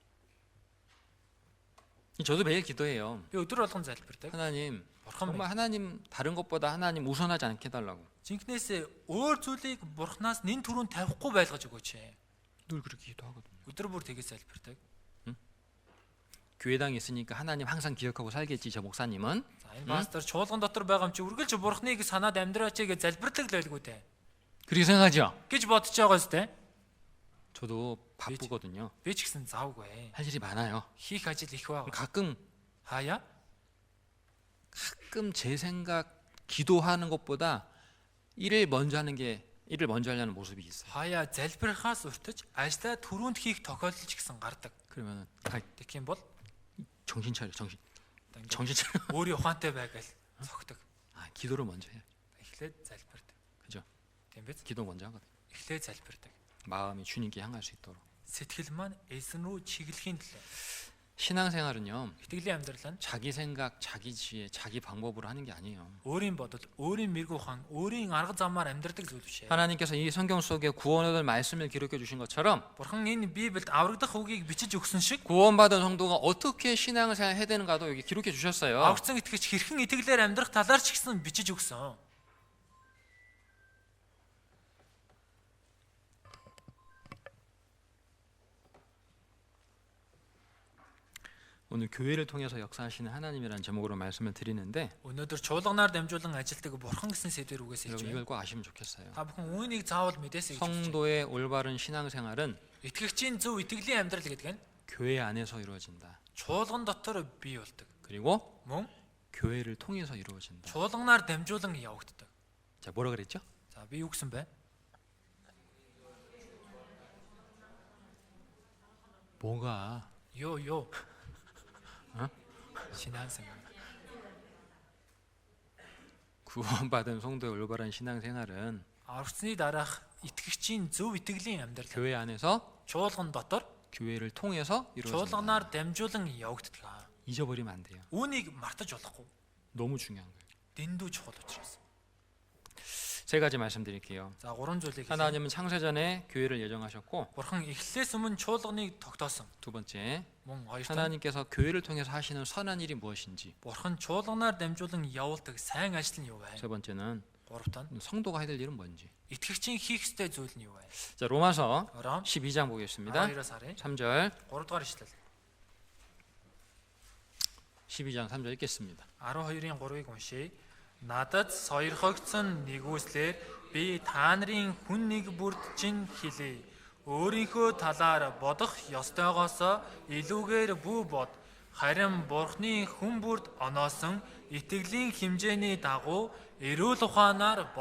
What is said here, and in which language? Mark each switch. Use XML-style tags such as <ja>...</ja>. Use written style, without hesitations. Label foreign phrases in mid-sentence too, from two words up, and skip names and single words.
<ko>저도 매일 기도해요.</ko> <mn>Би өдөр болгон залбирдаг.</mn> <ko>하나님</ko> <mn>Бурхан</mn> <ko>정말</ko> <mn>минь</mn> <ko>하나님 다른 것보다 하나님 우선하지 않게 해달라고.</ko> <mn>жинкнээсээ өөр зүйлийг Бурханаас нэн түрүүнд тавихгүй байлгаж өгөөч.</mn> <ko>늘 그렇게 기도하거든요.</ko> <mn>Өдөр бүр тэгээс залбирдаг.</mn> <ko>교회당에 있으니까 하나님 항상 기억하고 살겠지 저 목사님은.</ko> <mn>За энэ пастор чуулган дотор байгаа юм чи үргэлж Бурхныг санаад амьдраач гэж залбирдаг л байлгүй дээ.</mn> <ko>그렇게 생각하죠.</ko> <mn>гэж бодож байгаа зү.</mn> <ko>저도 바쁘거든요.</ko> <mn>Би ч гэсэн завгүй.</mn> <ko>할 일이 많아요.</ko> <mn>Хийх ажил их байгаа.</mn> <ko>가끔</ko> <mn>Хаяа</mn> <ko>제 생각 기도하는 것보다 일을 먼저 하려는 모습이 있어요.</ko> <mn>хаяа залбирахаас уртаж ажлаа түрүүнд хийх тохиолдол ч гэсэн гардаг.</mn> <ko>그러면은</ko> <mn>Тэгэх юм бол</mn> <ko>정신 차려 정신</ko> <mn>ингээд</mn> <ko>정신 차려.</ko> <mn>өөрийн ухаантай байгаал цогтөг.</mn> <ko>기도를 먼저 해요.</ko> <mn>Эхлээд залбирдаг.</mn> <ko>그죠?</ko> <mn>Тийм биз?</mn> <ko>기도 먼저 하거든.</ko> <mn>Эхлээд залбирдаг.</mn> <ko>마음이 주님께 향할 수 있도록.</ko> <mn>Сэтгэл маань эзэн рүү чиглэхийн төлөө.</mn> <ko>신앙생활은요.</ko> <mn>Итгэлийн амьдрал нь</mn> <ko>자기 생각, 자기 지혜, 자기 방법으로 하는 게 아니에요.</ko> <mn>өөрийн бодол, өөрийн мэрэгүү хан, өөрийн арга замаар амьдрдаг зүйл биш ээ.</mn> <ko>하나님께서 이 성경 속에 구원을 얻을 말씀을 기록해 주신 것처럼</ko> <mn>Бурхан энэ Библиэд аврагдах үгийг бичиж өгсөн шиг</mn> <ko>구원받은 성도가 어떻게 신앙을 해야 되는가도 여기 기록해 주셨어요.</ko> <mn>аврагдсан итгэгч хэрхэн итгэлээр амьдрах талаар ч гэсэн бичиж өгсөн.</mn> <ko>오늘 교회를 통해서 역사하시는 하나님이라는 제목으로 말씀을 드리는데</ko> <mn>Өнөөдөр чуулганаар дамжуулан ажилдаг Бурхан гэсэн сэдвээр үгээс хэлж</mn> <ko>여러분</ko> <mn>байна.</mn> <ko>이걸 꼭 아시면 좋겠어요.</ko> <mn>Та бүхэн үүнийг заавал мэдээсэй гэж байна.</mn> <ko>성도의 올바른 신앙생활은</ko> <mn>Итгэгчийн зөв итгэлийн амьдрал гэдэг нь</mn> <ko>교회 안에서 이루어진다.</ko> <mn>чуулган дотор бий болдог.</mn> <ko>그리고</ko> <mn>Мөн</mn> <ko>교회를 통해서 이루어진다.</ko> <mn>чуулганаар дамжуулан явагддаг.</mn> <ko>자, 뭐라 그랬죠?</ko> <mn>За би юу гэсэн бэ?</mn> <ko>뭐가 Ёо. 어? 신앙생활. 구원받은 성도의 올바른 신앙생활은</ko> <mn>Аврагдсны дараах итгэгчийн зөв итгэлийн амьдрал</mn> <ko>교회 안에서</ko> <mn>чуулган дотор</mn> <ko>교회를 통해서 이루어진다.</ko> <mn>чуулганаар дамжуулан явагддаг.</mn> <ko>잊어버리면 안 돼요.</ko> <mn>Үүнийг мартаж болохгүй.</mn> <ko>너무 중요한 거예요.</ko> <mn>Дэндүү чухал учраас.</mn> <ko>세 가지 말씀드릴게요.</ko> <mn>За гурван зүйлийг хэлье.</mn> <ko>하나님은 창세전에 교회를 예정하셨고,</ko> <mn>Бурхан эхлээс өмнө чуулганыг тогтоосон.</mn> <ko>두 번째,</ko> <mn>Мөн хоёр дахь</mn> <ko>하나님께서 교회를 통해서 하시는 선한 일이 무엇인지,</ko> <mn>Бурхан чуулганаар дамжуулан явуулдаг сайн ажил нь юу вэ?</mn> <ko>세 번째는</ko> <mn>Гуравт нь</mn> <ko>성도가 해야 될 일은 뭔지.</ko> <mn>итгэгчийн хийх ёстой зүйл нь юу вэ?</mn> <ko>자, 로마서</ko> <mn>Ром</mn> <ko>12장 보겠습니다.</ko> <mn>12-аас харъя.</mn> <ko>3절,</ko> <mn>3 дугаар ишлэл.</mn> <ko>12장 3절 읽겠습니다.</ko> <mn>12-ийн 3-ыг уншийе. Надад сойрхогдсон нэгүслэр би та нарын хүн нэг бүрд чинь хэлье. Өөрийнхөө талаар бодох ёстойгоос илүүгээр бүү бод. Харин Бурхны хүн бүрд оноосон итгэлийн хэмжээний дагуу эрүүл ухаанаар бод.</mn>